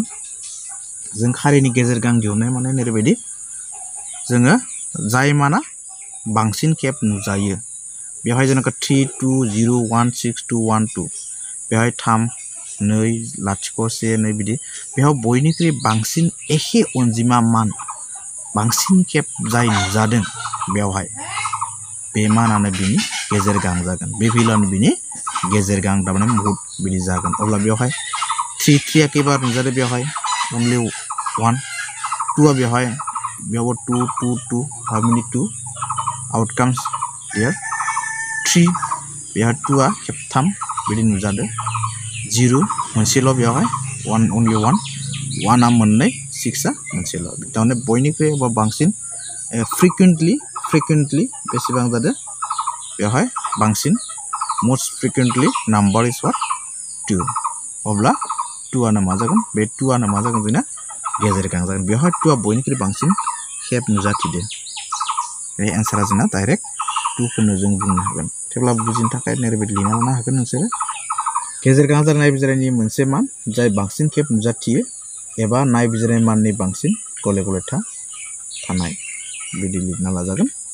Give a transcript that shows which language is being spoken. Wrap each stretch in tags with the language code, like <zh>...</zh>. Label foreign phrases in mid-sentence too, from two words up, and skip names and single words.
<brx>जों खारिनि गेजेर गां दिहुननाय माने ओरैबायदि जोङो जाय माना बांसिन खेब नुजायो बेवहाय जेनेबा 32016212 बेवहाय 3 2 0 1 2 बिदि बेयाव बयनिख्रुइ बांसिन एखे अनजिमा मान बांसिन खेब जाय नुजादों बेवहाय बे मानानो बिनि गेजेर गां जागोन बे भेलुआनो बिनि गेजेर गां थारमाने मुहुत बिदि जागोन अब्ला बेवहाय 3 एकेबार नुजादों बेवहाय only 1 2 बेवहाय 2</brx> <en>how many 2 outcomes here</en> <brx>3 बेहा 2 आ खेबथाम बिदि नुजादो 0 मोनसेल' बेवहाय 1 only 1 1 आ मोननै 6 आ मोनसेल' बिदिनो बयनिख्रुइ बा बांसिन frequently बेसेबां जादो बेवहाय बांसिन</brx> <en>most frequently number is what</en> <brx>2 अब्ला 2 आनो मा जागोन बे 2 आनो मा जागोन जोंना गेजेर गां जागोन बेवहाय 2 आ बयनिख्रुइ बांसिन खेब नुजाथिदो बे आन्सारा जोंना डाइरेक्ट 2 खौनो जों बुंनो हागोन थेवब्ला बुजिनो थाखाय ओरैबायदि लिरना लानो हागोन नोंसोर गेजेर गां जानाय नायबिजिरनायनि मोनसे मान जाय बांसिन खेब नुजाथियो एबा नायबिजिरनाय माननि बांसिन गले गले थानाय बिदि लिरना लाजागोन</brx>